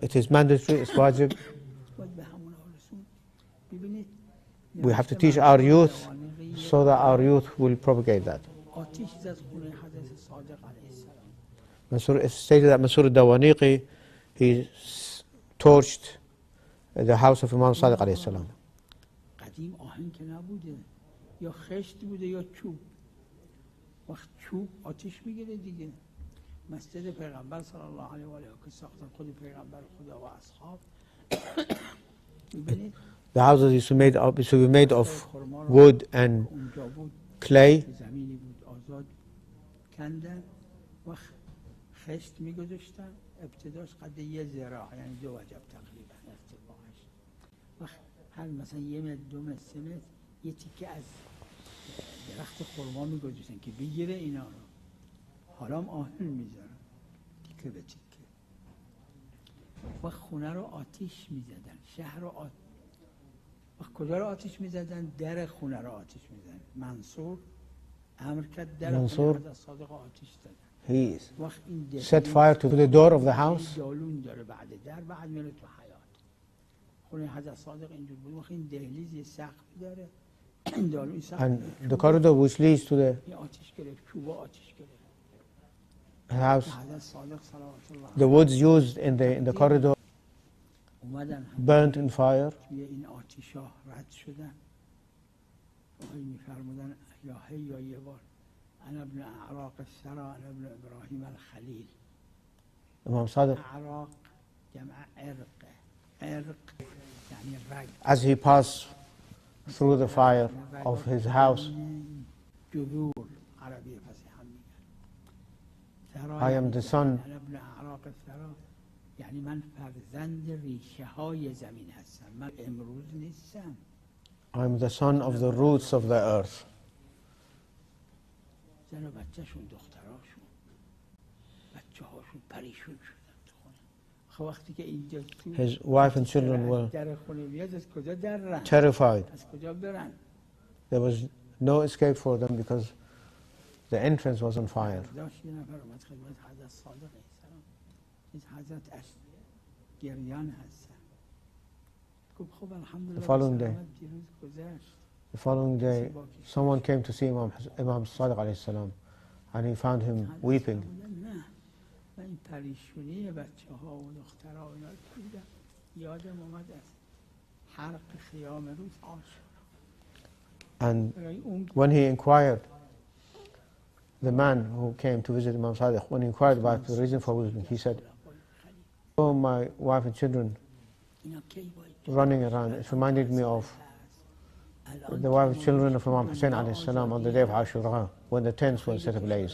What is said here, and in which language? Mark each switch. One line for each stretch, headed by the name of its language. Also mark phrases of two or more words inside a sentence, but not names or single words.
English: It is mandatory, it's wajib. We have to teach our youth so that our youth will propagate that. It's stated that Mansur al-Dawaniqi, he torched the house of Imam Sadiq
Arabic: عليه السلام.
Persian: قدیم آهن که نبوده، یا خشت بوده یا چوب. وقت چوب آتش میگیره دیگه. مسجد پیغمبر
Arabic: صلی الله علیه و آله
Persian: که ساختن خود پیغمبر خدا و اصحاب. میبینید
English: The houses used to be made of wood and clay.
Persian: زمینی بود آزاد کندن و خشت میگذاشتن. ابتداش قد یه ذراع، یعنی 2 وجب تقریبا ارتفاعش. و هر مثلا 1 متر 2 متر 3 متر یه تیکه از درخت خرما میگذاشتن که بگیره اینا رو. حالا هم آهن میذارن تیکه به تیکه. و خونه رو آتیش میزدن، شهر رو و کجا رو آتیش میزدن؟ در خونه رو آتیش میزدن. منصور امر کرد در خونه حضرت صادق آتیش زدن.
English: He set fire to the door of the house.
Persian: دالون داره بعد در، بعد میره تو حیاط. خونه حضرت صادق اینجور بود. وقتی این دهلیز یه سقف داره، دالون سقف.
English: And the corridor which leads to the
Persian: آتیش گرفت، چوبا آتیش گرفت.
English: house, the woods used in the corridor burnt in fire.
Persian: توی این آتیشا رد شدن. وقتی میفرمودن یا هی یا یه بار
Arabic: انا ابن اعراق الثرى انا ابن ابراهیم الخلیل.
English: Imam Sadiq,
Persian: اعراق جمع عرق یعنی رگ.
English: as he passed through the fire of his house,
Persian: جذور عربی فصیح میگن.
English: I am the son
Arabic: انا ابن اعراق الثرى
Persian: یعنی من فرزند ریشه های زمین هستم، من امروز نیستم.
English: I'm the son of the roots of the earth.
Persian: زن و بچه‌شون، دختراشون، بچه‌هاشون پریشون شدن تو خونه. وقتی که اینجا
English: His wife and children were
Persian: در خونه میاد، از کجا درن؟
English: terrified.
Persian: از کجا برن؟
English: There was no escape for them because the entrance was on fire.
Persian: داشت یه نفر اومد خدمت حضرت صادق
Arabic: علیه السلام.
Persian: این حضرت گریان هستن. گفت خب الحمدلله.
English: The following day, someone came to see Imam Sadiq
Arabic: عليه السلام,
English: and he found him weeping.
Persian: نه من این پریشونی بچه‌ها و دخترها و اینا رو دیدم، یادم اومد از حرق خیام روز عاشورا.
English: And when he inquired, the man who came to visit Imam Sadiq, when he inquired about the reason for weeping, he said, "Oh, my wife and children running around, it reminded me of the wife and children of Imam Hussein
Arabic: عليه السلام
English: on the day of Ashura, when the tents were set ablaze.